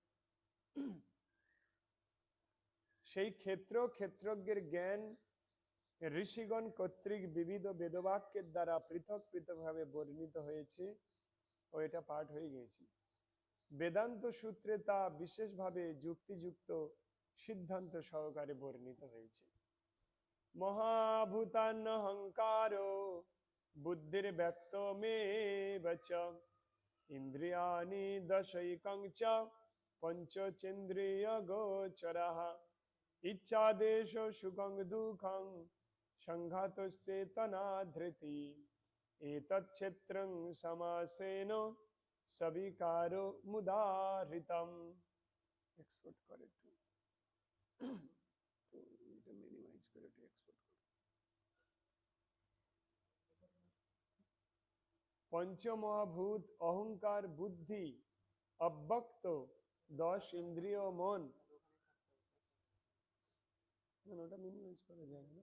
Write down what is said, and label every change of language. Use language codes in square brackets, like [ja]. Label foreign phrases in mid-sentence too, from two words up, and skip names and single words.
[bn] সেই ক্ষেত্রজ্ঞের জ্ঞান ঋষিগণ কর্তৃক বিবিধ বেদবাক্যের দ্বারা পৃথক পৃথকভাবে বর্ণিত হয়েছে ও এটা পাঠ হয়ে গেছে। বেদান্ত সূত্রে তা বিশেষভাবে যুক্তিযুক্ত সিদ্ধান্ত সহকারে বর্ণিত হয়েছে। [sa] মহাভূতানহংকার বুদ্ধির ব্যক্ত মে বচ ইন্দ্রিয়াণি দশৈকং চ পঞ্চচেন্দ্রিয় গোচরাঃ ইচ্ছাদেশ সুখং দুঃখং সংঘাতশ্চেতনা ধৃতি এতচ্ছেত্রং সমাসেন সবিকারো মুদাহৃতম। [bn] এক্সপোর্ট করে তো এটা মিনিমাইজ করে একটু এক্সপোর্ট করো। পঞ্চমহাভূত অহংকার বুদ্ধি অব্যক্ত 10 ইন্দ্রিয় মন, ওটা মিনিমাইজ করা যায় না।